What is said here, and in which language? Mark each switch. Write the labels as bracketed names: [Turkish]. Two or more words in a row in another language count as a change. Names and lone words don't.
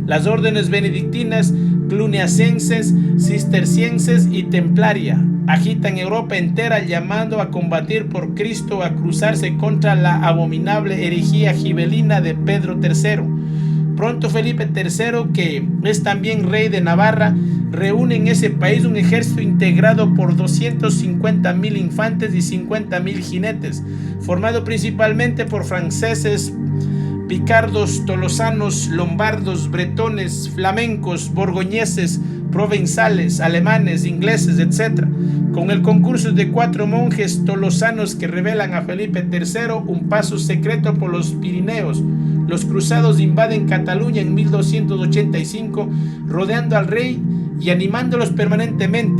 [Spanish] Las órdenes benedictinas, cluniacenses, cistercienses y templaria agitan Europa entera llamando a combatir por Cristo, a cruzarse contra la abominable herejía gibelina de Pedro III. Pronto Felipe III, que es también rey de Navarra, reúne en ese país un ejército integrado por 250.000 infantes y 50.000 jinetes, formado principalmente por franceses, picardos, tolosanos, lombardos, bretones, flamencos, borgoñeses, provenzales, alemanes, ingleses, etc., con el concurso de 4 monjes tolosanos que revelan a Felipe III un paso secreto por los Pirineos. Los cruzados invaden Cataluña en 1285, rodeando al rey y animándolos permanentemente.